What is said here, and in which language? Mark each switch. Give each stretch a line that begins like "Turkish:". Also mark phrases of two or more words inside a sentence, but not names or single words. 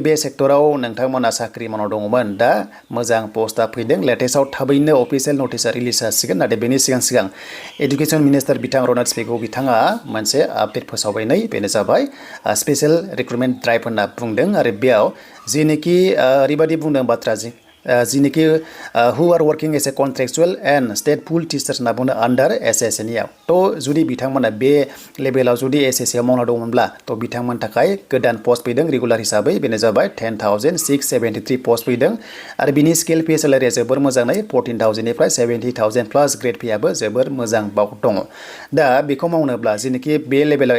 Bodo: बे सेक्टराव नोंथांमोना साख्रि मावना दङमोन दा मोजां पोस्टआ फैदों लेटेस्टआव थाबैनो
English: official notice release
Bodo: जासिगोन नाथाय बेनि सिगां
English: education minister
Bodo: बिथां रनत पेगु बिथाङा मोनसे आपडेट फोसावबाय नै बेनो जाबाय
English: special recruitment drive
Bodo: होनना बुंदों आरो बेयाव जिनोखि ओरैबायदि बुंदों बाथ्रा जिनोखि
English: who are working as a contractual and state pool teachers
Bodo: होनना बुङो
English: under SSA
Bodo: नियाव तो जुदि बिथांमोना बे लेभेलाव जुदि SSA आव मावना दंमोनब्ला तो बिथांमोन थाखाय गोदान पोस्ट फैदों रेगुलार हिसाबै बेनो जाबाय 10,673 पोस्ट फैदों आरो बिनि
English: scale pay salary
Bodo: जोबोर मोजाङै 14,000 निफ्राय 70,000
English: plus grade pay
Bodo: जोबोर मोजां बाव दङ दा बेखौ मावनोब्ला जिनोखि बे लेभेलाव